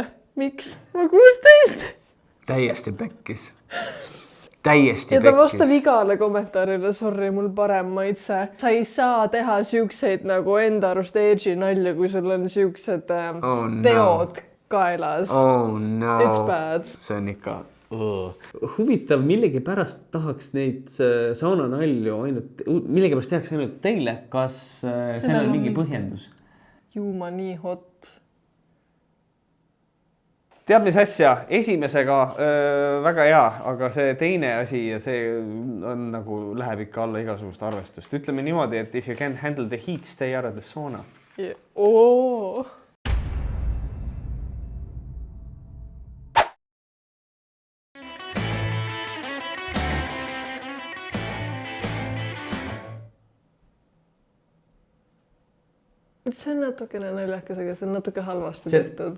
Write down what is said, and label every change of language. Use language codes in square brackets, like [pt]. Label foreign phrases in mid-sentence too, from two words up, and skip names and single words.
[et] Miks? Ma 16! Täiesti pekkis. Täiesti ja ta vastab igale kommentaarile, sorry, mul parem maitse. Sa ei saa teha siukseid nagu enda arust edgy nalja, kui sul on siuksed teod kaelas. [en] Oh no. It's bad. [et] See on ikka... Huvitav, millegi pärast tahaks neid saunanalju ainult... Millegi pärast tehakse ainult teile, kas sellel on mingi põhjendus? Juuma nii hot. Teab, mis asja, esimesega väga hea, aga see teine asi ja see on nagu läheb ikka alla igasugust arvestust. Ütleme niimoodi, et [en] if you can't handle the heat, stay out of the sauna. [et] Oo. See on natukene naljakas, aga see on natuke halvasti tehtud.